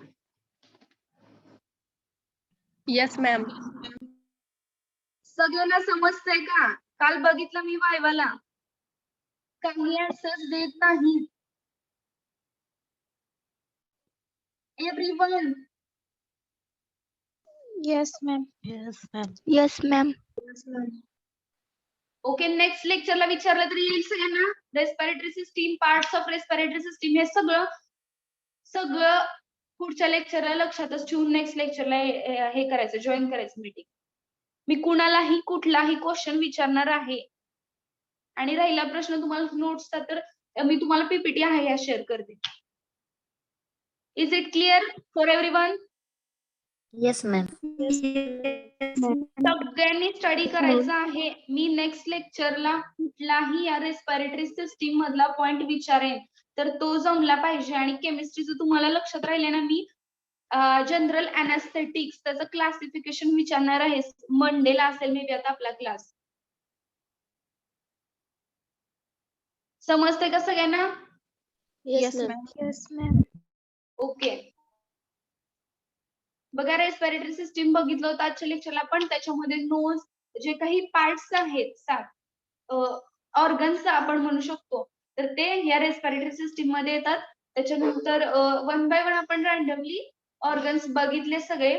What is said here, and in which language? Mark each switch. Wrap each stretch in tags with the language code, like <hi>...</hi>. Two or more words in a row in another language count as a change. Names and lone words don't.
<en>Yes ma'am.</en> <mr>सगळ्यांना समजतंय का? काल बघितलं मी वायवाला काही आन्सर्स देत नाही.</mr> <en>एव्हरीवन Yes, ma'am. Yes, ma'am. Yes, ma'am.</en> <mr>ओके, नेक्स्ट लेक्चरला विचारलं तरी येईल सगळ्यांना.</mr> <en>respiratory system, parts of respiratory system</en> <mr>हे सगळं पुढच्या लेक्चरला लक्षातच ठेवून नेक्स्ट लेक्चरला हे करायचं, जॉईन करायचं मीटिंग. मी कुणालाही कुठलाही क्वेश्चन विचारणार आहे आणि राहिला प्रश्न तुम्हाला नोट्सचा तर मी तुम्हाला पीपीटी आहे या शेअर करते.</mr> <en>Is it clear for everyone? Yes, ma'am.</en> <mr>सगळ्यांनी स्टडी करायचं आहे. मी नेक्स्ट लेक्चरला कुठलाही या</mr> <en>respiratory system</en> <mr>मधला पॉइंट विचारेन तर तो जमला पाहिजे. आणि केमिस्ट्रीचं तुम्हाला लक्षात राहिले ना, मी</mr> <en>general anaesthetics</en> <mr>त्याचं क्लासिफिकेशन विचारणार आहे. मंडेला असेल मे बी आता आपला क्लास. समजते का सगळ्यांना?</mr> <en>Yes, ma'am. Yes, ma'am.</en> <mr>ओके, बघा</mr> <en>respiratory system</en> <mr>बघितलं होतं आजच्या लेक्चरला, पण त्याच्यामध्ये नोज जे काही पार्ट्स आहेत 7 ऑर्गन्स आपण म्हणू शकतो तर ते ह्या रेस्पिरेटरी सिस्टीम मध्ये येतात. त्याच्यानंतर</mr> <en>one by one</en> <mr>आपण रँडमली ऑर्गन्स बघितले सगळे.</mr>